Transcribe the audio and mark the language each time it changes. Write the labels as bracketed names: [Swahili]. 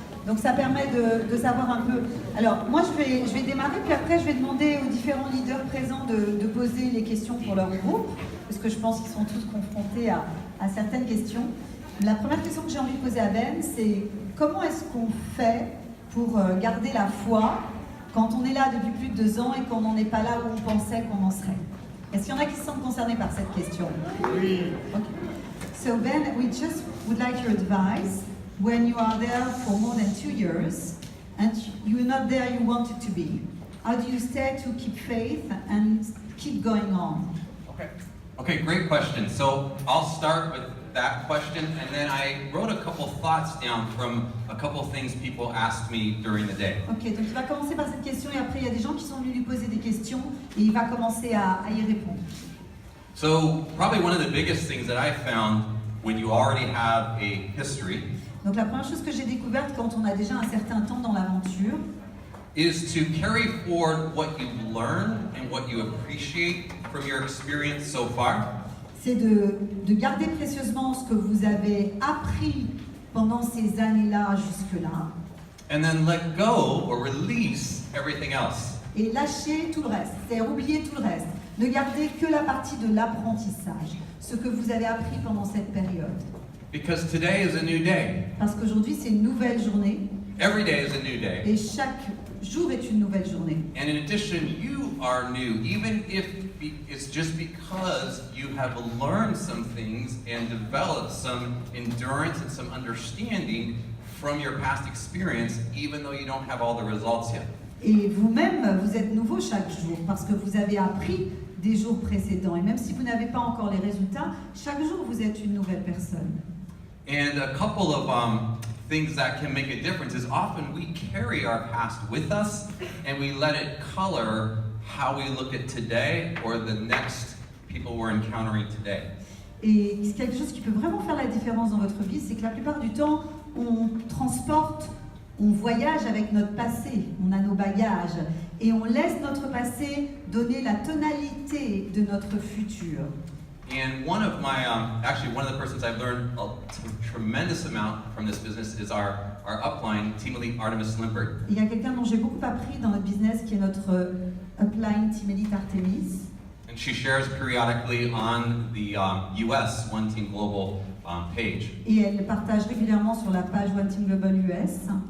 [French] Donc ça permet de savoir un peu. Alors moi je vais démarrer, puis après je vais demander aux différents leaders présents de poser les questions pour leur groupe, parce que je pense qu'ils sont tous confrontés à certaines questions. La première question que j'ai envie de poser à Ben, c'est comment est-ce qu'on fait pour garder la foi quand on est là depuis plus de 2 ans et qu'on n'en est pas là où on pensait qu'on en serait? Est-ce qu'il y en a qui se sentent concernés par cette question? Oui. [English] Okay. So Ben, we just would like your advice when you are there for more than 2 years and you're not there you wanted to be. How do you stay to keep faith and keep going on? Okay, great question. So I'll start with that question, and then I wrote a couple thoughts down from a couple things people asked me during the day. [French] Ok, donc il va commencer par cette question et après il y a des gens qui sont venus lui poser des questions et il va commencer à y répondre. [English] So probably one of the biggest things that I found when you already have a history [French] Donc la première chose que j'ai découverte quand on a déjà un certain temps dans l'aventure, [English] is to carry forward what you've learned and what you appreciate from your experience so far. [French] c'est de garder précieusement ce que vous avez appris pendant ces années-là jusque-là [English] And then let go or release everything else. [French] et lâcher tout le reste, c'est-à-dire oublier tout le reste. Ne gardez que la partie de l'apprentissage, ce que vous avez appris pendant cette période. [English] Because today is a new day. [French] Parce qu'aujourd'hui c'est une nouvelle journée [English] Every day is a new day. [French] et chaque jour est une nouvelle journée. [English] And in addition, you are new, even if it's just because you have learned some things and developed some endurance and some understanding from your past experience, even though you don't have all the results yet. [French] Et vous-même, vous êtes nouveau chaque jour parce que vous avez appris des jours précédents. Et même si vous n'avez pas encore les résultats, chaque jour vous êtes une nouvelle personne. [English] And a couple of things that can make a difference is often we carry our past with us and we let it color how we look at today or the next people we're encountering today. [French] Et quelque chose qui peut vraiment faire la différence dans votre vie, c'est que la plupart du temps, on transporte, on voyage avec notre passé, on a nos bagages, et on laisse notre passé donner la tonalité de notre futur. [English] And one of my, actually one of the persons I've learned a tremendous amount from this business is our upline, Team Elite Artemis Limpert. [French] Il y a quelqu'un dont j'ai beaucoup appris dans notre business qui est notre upline Team Elite Artemis. [English] And she shares periodically on the US One Team Global page. [French] Et elle partage régulièrement sur la page One Team Global US.